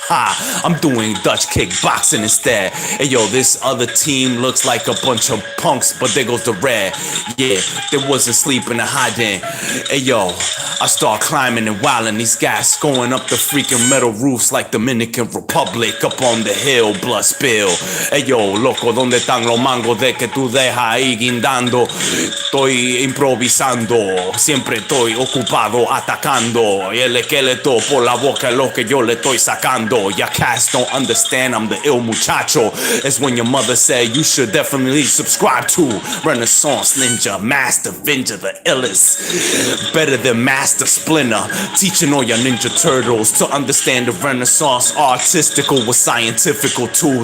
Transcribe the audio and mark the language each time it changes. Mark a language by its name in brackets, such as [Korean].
[English] Ha, I'm doing Dutch kickboxing instead. Hey yo, this other team looks like a bunch of punks, but there goes the red. Yeah, they wasn't sleeping or hiding. Hey yo, I start climbing and wilding. These guys going up the freaking metal roofs like Dominican Republic. Up on the hill, blood spill. [Spanish] Hey yo, loco, ¿dónde están los mangos de que tú dejas ahí guindando? Estoy improvisando, siempre estoy ocupado atacando. Y el esqueleto por la boca es lo que yo le estoy sacando. [English] Ya cats don't understand, I'm the ill muchacho. It's when your mother said you should definitely subscribe to Renaissance Ninja, Master Avenger, the illest. Better than Master Splinter, teaching all your Ninja Turtles to understand the Renaissance artistical was scientifical too.